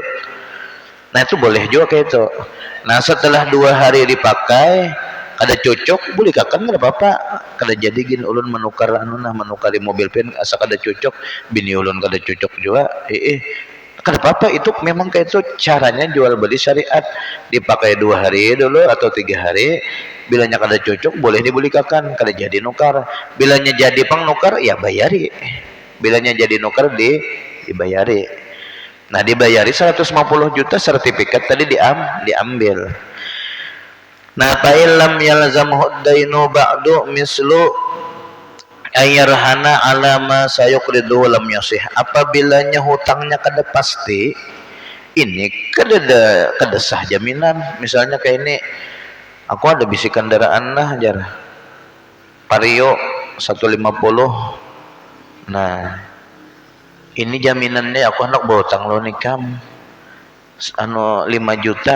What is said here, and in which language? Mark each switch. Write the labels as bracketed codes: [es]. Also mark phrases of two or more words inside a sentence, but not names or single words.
[bjn] Nah itu boleh juga kayak itu. Nah setelah 2 hari dipakai kada cocok boleh kakan kada apa-apa, kada jadi gin ulun menukar anu nah menukari mobil pian asa kada cocok, bini ulun kada cocok juga kada apa-apa, itu memang kayak itu caranya jual beli syariat, dipakai 2 hari dulu atau 3 hari, bilanya kada cocok boleh dibulikakan, kada jadi nukar, bilanya jadi pang nukar ya bayari, bilanya jadi nukar dibayari. Nah dibayari 150 juta sertifikat tadi diambil. [ar] نه فإن لم يلزمه دين بعد مثل أن يرهن على ما سيقرضه لم يصح. [bjn] Apabila hutangnya kada pasti, ini kada sah jaminan. Misalnya kayak ini, aku ada bisi kendaraan lah jar Vario 150. Nah ini jaminannya aku hendak berhutang lo nikam anu 5 juta.